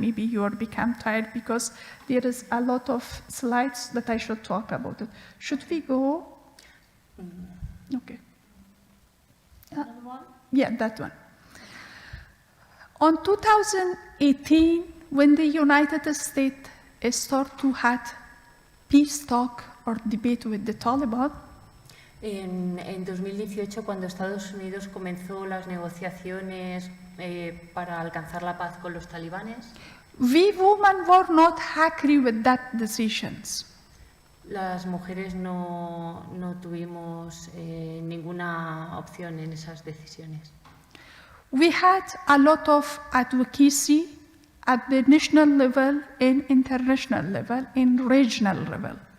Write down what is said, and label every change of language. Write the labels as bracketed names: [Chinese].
[English] Maybe you are become tired because there is a lot of slides that I should talk about it. Should we go? Okay. Yeah, that one. On 2018, when the United States started to have peace talk or debate with the Taliban, [Spanish] En 2018, cuando Estados Unidos comenzó las negociaciones para alcanzar la paz con los talibanes, [English] We women were not happy with that decisions. [Spanish] Las mujeres no tuvimos ninguna opción en esas decisiones. [English] We had a lot of advocacy at the national level, in international level, in regional level.